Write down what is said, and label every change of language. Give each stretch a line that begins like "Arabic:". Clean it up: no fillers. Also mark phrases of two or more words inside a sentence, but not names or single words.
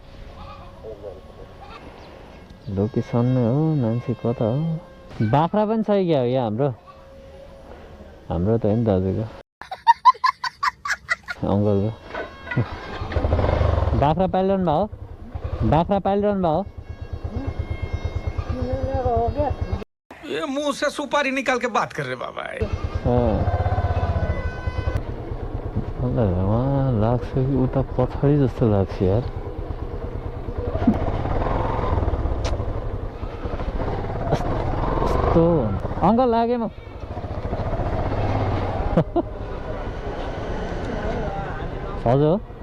Nepali: लोकेसनमै हो मान्छे कता हो बाख्रा पनि छ क्या हो यहाँ हाम्रो त हो नि दाजुको अङ्कलको बाख्रा पालिरहनु भयो बाख्रा पालिरहनु भयो
Hindi: ये मुंह से सुपारी निकाल के बात कर रहे बाबा
Nepali: उहाँ लाग्छ कि उता पछाडि जस्तो लाग्छ यार यस्तो अङ्कल लाग्यो म हजुर